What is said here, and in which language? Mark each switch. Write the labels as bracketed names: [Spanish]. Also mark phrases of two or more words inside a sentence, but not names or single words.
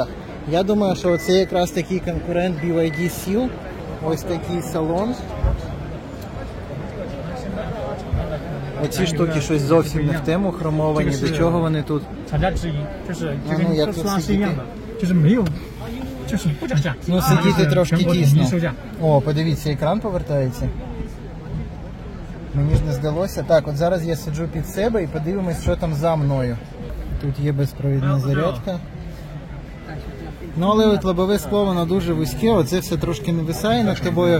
[Ukrainian] Я думаю, що це якраз такий конкурент BYD Seal. Ось такий салон. Оці штуки щось зовсім не в тему, хромовані. До чого вони тут? Ну, як тут сидіти? [Chinese] 就是不涨价。 [Ukrainian] Ну, сидіти трошки [Chinese] 全国统一 [Ukrainian] тісно. [Chinese] 售价。 [Ukrainian] О, подивіться, екран повертається. Мені ж не здалося. Так, от зараз я сиджу під себе і подивимось, що там за мною. Тут є безпровідна зарядка. Ну, але от лобове скло, воно дуже вузьке, оце все трошки нависає над тобою.